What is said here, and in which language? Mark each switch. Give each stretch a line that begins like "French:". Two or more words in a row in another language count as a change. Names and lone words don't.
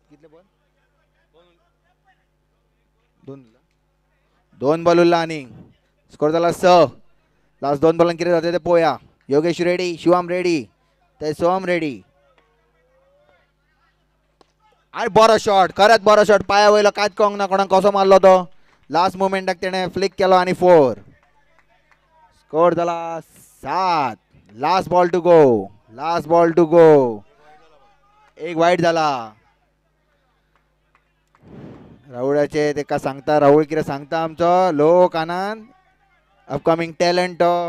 Marathi: दोन बॉल उरला आणि स्कोर झाला 6.
Konkani: लास्ट 2 बॉलांनी किती जाते ते पोया. योगेश रेडी, शिवम रेडी, ते सोम रेडी. आणि बरा शॉट. खरंच बरा शॉट. पाया वयलो काय कळंक ना कोणाक कसो मारलो तो.
English: last moment
Konkani: त्याने फ्लिक केलो आणि 4. स्कोर झाला 7.
English: last ball to go.
Konkani: एक वाईट झाला. राहुळाचे ते का सांगता. राहुल किती सांगता आमचं लोक आनंद
English: upcoming talent.